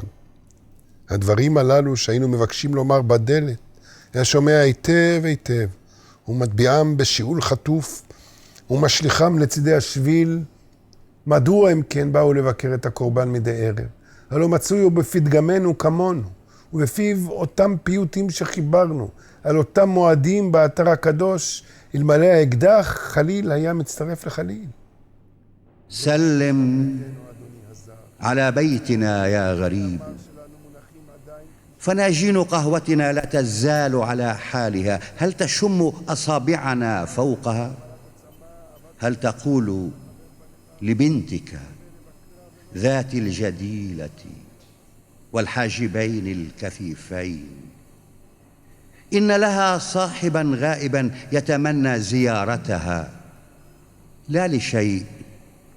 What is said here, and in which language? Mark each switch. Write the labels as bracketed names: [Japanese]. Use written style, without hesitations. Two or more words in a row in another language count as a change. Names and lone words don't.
[Hebrew] הדברים הללו שהיינו מבקשים לומר בדלת, היה שומע היטב היטב, ומטביעם בשיעול חטוף, ומשליחם לצידי השביל. מדוע הם כן באו לבקר את הקורבן מדי ערב? הלא מצוי הוא בפתגמנו כמונו, ובפיו אותם פיוטים שחיברנו, על אותם מועדים באתר הקדוש, אלמלא האקדח חליל היה מצטרף לחליל. [Arabic] سلم على بيتنا يا غريب، فناجين قهوتنا لا تزال على حالها. هل تشم أصابعنا فوقها؟ هل تقول لبنتك ذات الجديلة والحاجبين الكثيفين إن لها صاحبا غائبا يتمنى زيارتها، لا لشيء